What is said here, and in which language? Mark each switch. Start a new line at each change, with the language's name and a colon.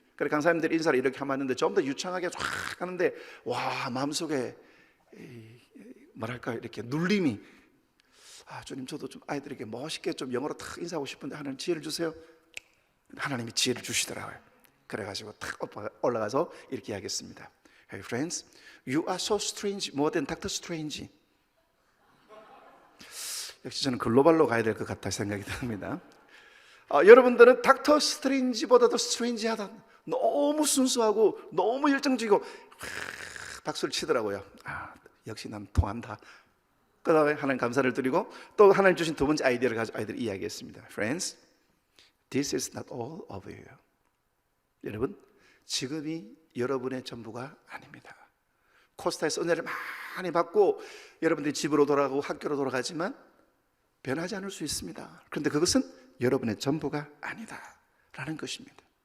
Korean: 그래, 강사님들이 인사를 이렇게 하면 좀 더 유창하게 쫙 하는데, 와, 마음속에 뭐랄까, 이렇게 눌림이, 주님, 저도 좀 아이들에게 멋있게 좀 영어로 탁 인사하고 싶은데 하나님 지혜를 주세요. 하나님이 지혜를 주시더라고요. 그래가지고 탁 올라가서 이렇게 이야기했습니다.
English: Hey friends, you are so strange more than Dr. Strange.
Korean: 역시 저는 글로벌로 가야 될 것 같다 생각이 듭니다. 여러분들은 닥터 스트레인지보다도 스트레인지하다, 너무 순수하고 너무 열정적이고 박수를 치더라고요. 역시 난 통한다. 그 다음에 하나님 감사를 드리고 또 하나님 주신 두 번째 아이디어를 가지고 아이들이 이야기했습니다.
English: Friends, this is not all of you.
Korean: 여러분, 지금이 여러분의 전부가 아닙니다. 코스타에서 은혜를 많이 받고 여러분들이 집으로 돌아가고 학교로 돌아가지만 변하지 않을 수 있습니다. 그런데 그것은 여러분의 전부가 아니다라는 것입니다.